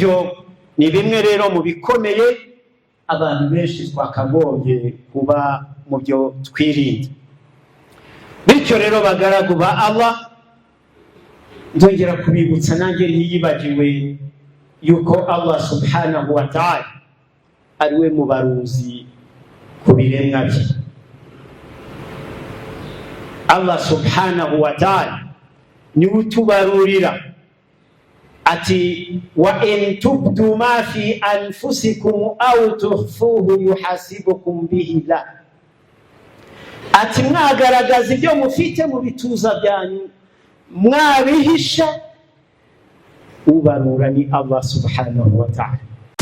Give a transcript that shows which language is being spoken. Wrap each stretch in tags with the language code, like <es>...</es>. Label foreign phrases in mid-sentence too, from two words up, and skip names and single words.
<rw>Ibyo ni bimwe rero mu bikomeye abantu benshi twakagombye kuba mu byo twirinda. Bityo rero bagaragu ba Allah, ndongera kubibutsa nanjye ntiyibagiwe yuko Allah</rw> <ar>سبحانه وتعالى</ar> <rw>ariwe mubaruzi ku biremwa bye.</rw> <ar>Allah سبحانه وتعالى</ar> <rw>niwe utubarurira ati</rw> <ar>وإن تبدوا ما في أنفسكم أو تخفوه يحاسبكم به لا,</ar> <rw>ati mwagaragaza ibyo mufite mu bituza byanyu mwabihisha, ubarura ni Allah</rw> <ar>سبحانه وتعالى.</ar>